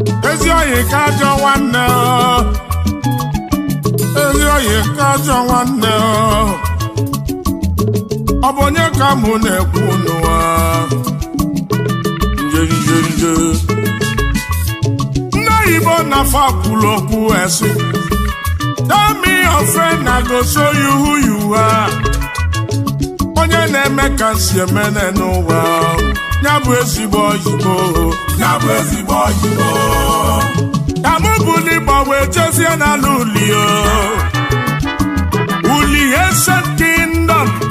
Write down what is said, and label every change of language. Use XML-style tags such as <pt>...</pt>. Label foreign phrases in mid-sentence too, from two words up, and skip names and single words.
<ig>Ezi oyi ka ajọ nwanne o. Ezi oyi ka ajọ nwanne o. Ọ bụ onye ka mụ na-ekwu n'ụwa? Nje, nje, nje. Ndị oyibo na-afọ kwulu okwu esi.</ig> <pcm>Tell me your friend, I go show you who you are.</pcm> <ig>Onye na-eme ka si eme n'ụwa. Ya bụ ezigbo oyibo. Ya bụ ezigbo oyibo. Ka mụ bụ n'ịgba wee jezie n'ala uli o. Uli Ancient Kingdom.</ig>